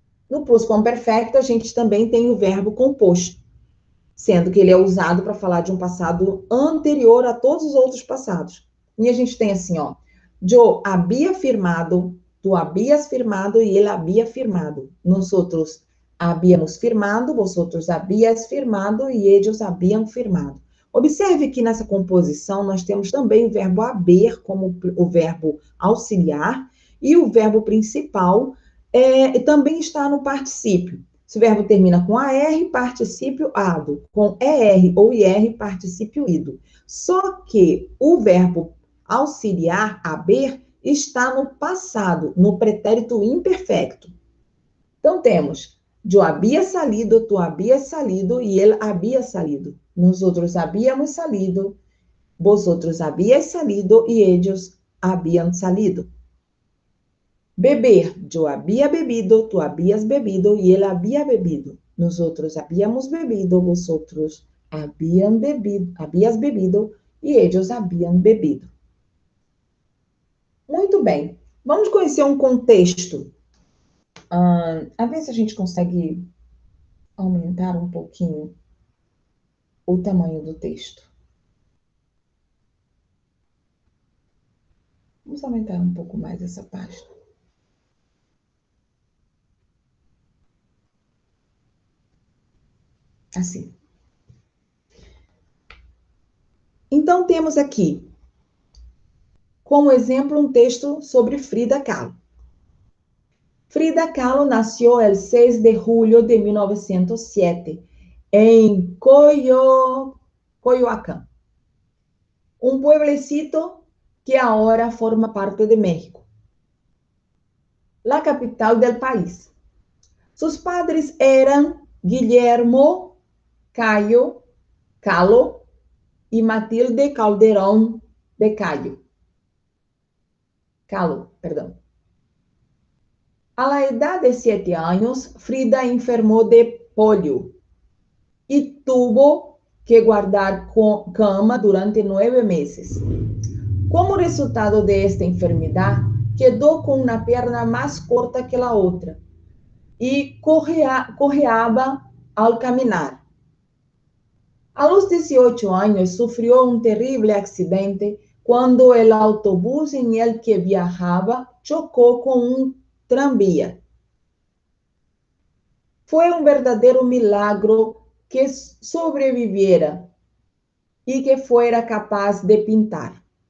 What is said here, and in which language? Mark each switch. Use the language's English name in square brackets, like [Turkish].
[Portuguese] No plusquamperfecto, a gente também tem o verbo composto, sendo que ele é usado para falar de um passado anterior a todos os outros passados. E a gente tem assim, ó, [Spanish] yo había firmado, tú habías firmado y él había firmado. Nosotros habíamos firmado, vosotros habías firmado e ellos habían firmado. [Portuguese] Observe que nessa composição nós temos também o verbo haber como o verbo auxiliar e o verbo principal também está no particípio. Se o verbo termina com AR, particípio ado. Com ER ou IR, particípio ido. Só que o verbo auxiliar, haber, está no passado, no pretérito imperfecto. Então, temos [Spanish] yo había salido, tú habías salido y él había salido. Nosotros habíamos salido, vosotros habíais salido y ellos habían salido. Beber, yo había bebido, tú habías bebido y él había bebido. Nosotros habíamos bebido, vosotros habías bebido e ellos habían bebido. [Portuguese] Muito bem. Vamos conhecer um contexto. A ver se a gente consegue aumentar um pouquinho o tamanho do texto. Vamos aumentar um pouco mais essa página. Assim. Então, temos aqui, como exemplo, um texto sobre Frida Kahlo. [Spanish] Frida Kahlo nació el 6 de julio de 1907 en Coyoacán, un pueblecito que ahora forma parte de México, la capital del país. Sus padres eran Guillermo Kahlo y Matilde Calderón de Kahlo, perdão. A la edad de 7 años, Frida enfermó de polio y tuvo que guardar cama durante 9 meses. Como resultado de esta enfermedad, [Portuguese] quedou com uma perna mais curta que a outra e correava ao caminhar. [Spanish] A los 18 años sufrió un terrible accidente cuando el autobús en el que viajaba chocó con un tranvía. Fue un verdadero milagro que sobreviviera y que fuera capaz de pintar.